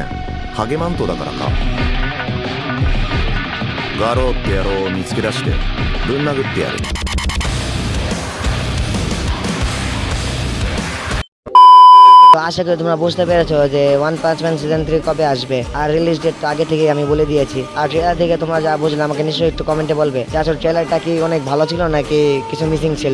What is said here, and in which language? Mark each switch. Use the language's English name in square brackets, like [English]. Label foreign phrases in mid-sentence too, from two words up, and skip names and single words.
[Japanese] ハゲマントだからか。ガローって野郎を見つけ出してぶん殴ってやる。 [Bangla] তো আশা করি তোমরা বুঝতে পেরেছো যে ওয়ান পাঞ্চ ম্যান সিজন 3 কবে আসবে, আর রিলিজ ডেট আগে থেকে আমি বলে দিয়েছি। আর ট্রেলার থেকে তোমরা যা বুঝলে আমাকে নিশ্চয়ই একটু কমেন্টে বলবে যে আসলে ট্রেলারটা কি অনেক ভালো ছিল নাকি কিছু মিসিং ছিল।